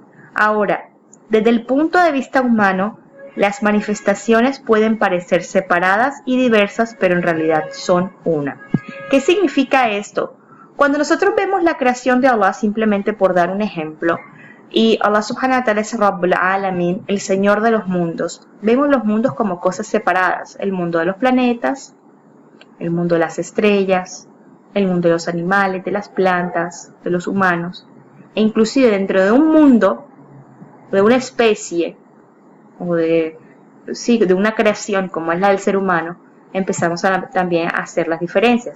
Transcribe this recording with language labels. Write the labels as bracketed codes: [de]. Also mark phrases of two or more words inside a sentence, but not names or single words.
[es] Ahora, desde el punto de vista humano, las manifestaciones pueden parecer separadas y diversas, pero en realidad son una. ¿Qué significa esto? Cuando nosotros vemos la creación de Allah, simplemente por dar un ejemplo, y [ar] الله سبحانه وتعالى [es] es [ar] رب العالمين, [es] el Señor de los mundos, vemos los mundos como cosas separadas: el mundo de los planetas, el mundo de las estrellas, el mundo de los animales, de las plantas, de los humanos, e inclusive dentro de un mundo, de una especie, o de una creación como es la del ser humano, empezamos también a hacer las diferencias.